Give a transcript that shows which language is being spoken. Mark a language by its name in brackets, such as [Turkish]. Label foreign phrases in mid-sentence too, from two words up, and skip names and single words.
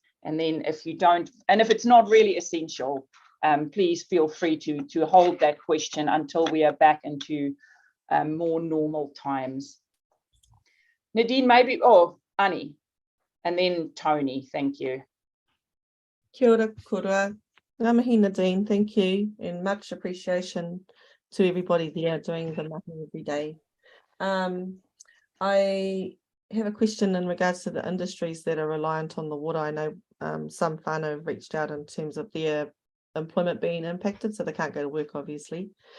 [English] And then if you don't, and if it's not really essential, please feel free to hold that question until we are back into more normal times. Nadine, maybe, Annie, and then Tony, thank you. [Māori] Kia ora, kura. Ngā mihi, [English] Nadine, thank you, and much appreciation to everybody there doing the mahi every day. I have a question in regards to the industries that are reliant on the water. I know some whānau have reached out in terms of their employment being impacted, so they can't go to work, obviously.